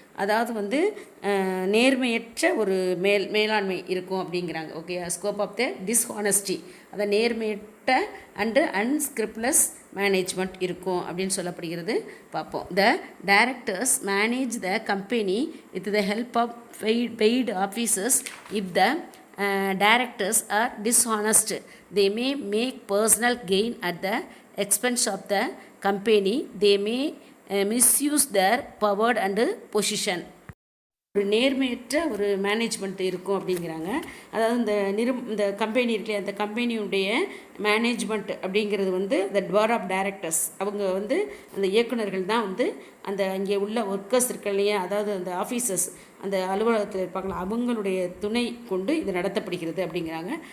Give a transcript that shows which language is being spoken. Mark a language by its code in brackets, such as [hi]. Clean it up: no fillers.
[ta] அதாவது வந்து நேர்மையற்ற ஒரு மேலாண்மை இருக்கும் அப்படிங்கிறாங்க. ஓகே, [en] scope of the dishonesty, [ta] அதை நேர்மையற்ற அண்டு அன்ஸ்கிரிப்லஸ் மேனேஜ்மெண்ட் இருக்கும் அப்படின்னு சொல்லப்படுகிறது. பார்ப்போம். [en] The directors manage the company with the help of paid officers. If the directors are dishonest, they may make personal gain at the expense of the company. They may misuse their power and position. [ta] ஒரு நேர்மையற்ற ஒரு management இருக்கும் அப்படிங்கிறாங்க. அதாவது இந்த company இருக்குல்லையா, அந்த கம்பெனியுடைய மேனேஜ்மெண்ட் அப்படிங்கிறது வந்து இந்த போர்ட் ஆஃப் டைரக்டர்ஸ், அவங்க வந்து அந்த இயக்குநர்கள் தான் வந்து அந்த அங்கே உள்ள ஒர்க்கர்ஸ் இருக்கு இல்லையா, அதாவது அந்த ஆஃபீஸர்ஸ், அந்த அலுவலகத்தில் இருப்பாங்களா, அவங்களுடைய துணை கொண்டு இது நடத்தப்படுகிறது அப்படிங்கிறாங்க.